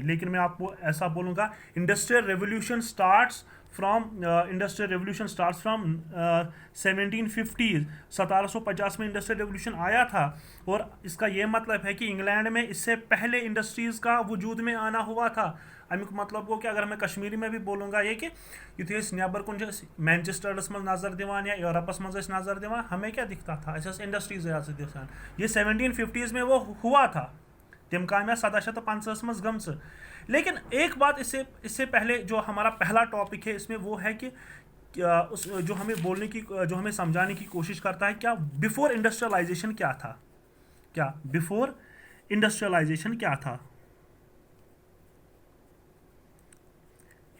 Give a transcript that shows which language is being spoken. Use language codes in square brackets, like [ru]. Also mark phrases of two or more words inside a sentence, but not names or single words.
[ur] لیکن میں آپ کو ایسا بولوں گا, [en] industrial revolution starts from 1750, [ur] 1750 میں [en] industrial revolution [ur] آیا تھا. اور اس کا یہ مطلب ہے کہ انگلینڈ میں اس سے پہلے انڈسٹریز کا وجود میں آنا ہوا تھا. [ks] अमिक [ur] مطلب وہ کہ اگر میں کشمیری میں بھی بولوں گا یہ کہ [ks] युथे नेबर कुन मैनचेस्टरस मज नजर दिवान या यूरोपस मज नजर दिवान, [ur] ہمیں کیا دکھتا تھا، ایسے انڈسٹریز دکھان. یہ 1750s میں وہ ہوا تھا, [ks] तम काम 1750 मज गमच। [ur] لیکن ایک بات اس سے اس سے پہلے جو ہمارا پہلا ٹاپک ہے اس میں، وہ ہے کہ اس جو ہمیں بولنے کی، جو ہمیں سمجھانے کی کوشش کرتا ہے، کیا [en] before industrialization [ur] کیا تھا، کیا [en] before industrialization [ur] کیا تھا.